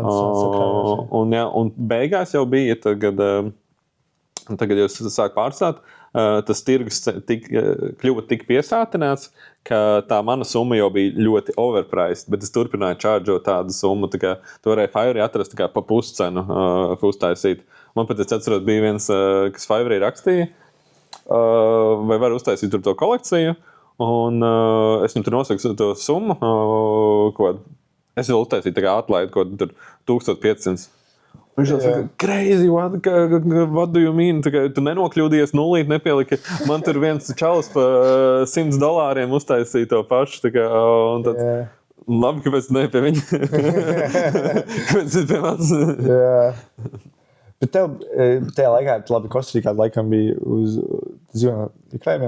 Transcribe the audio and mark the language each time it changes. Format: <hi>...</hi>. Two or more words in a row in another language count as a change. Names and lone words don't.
<lv>un beigās jau bija, tagad jau sāk pārstāt, tas tirgus kļuva tik piesātināts, ka tā mana summa jau bija ļoti overpriced, bet es turpināju čārdžot tādu summu, tā kā tu varēji Fiverr atrast tā kā pa puscenu uztaisīt. Man pat es atceros, bija viens, kas Fiverr rakstīja, vai var uztaisīt tur to kolekciju, un es viņam tur nosaku to summu, es vēl uztaisīju tā kā atlaidu, ko tur 1500. Viņš jau saka,</lv> <en>crazy, what do you mean?</en> <lv>Tu nenokļūdies, nulīt nepieliki. Man tur viens čalis pa $100 uztaisīja to pašu. Tā kā, un tad, labi, kāpēc ne pie viņa? Kāpēc pie manis? Bet tev tajā laikā, labi, Kostarikā laikam bija uz dzīvojumiem Ikrājumiem?</lv>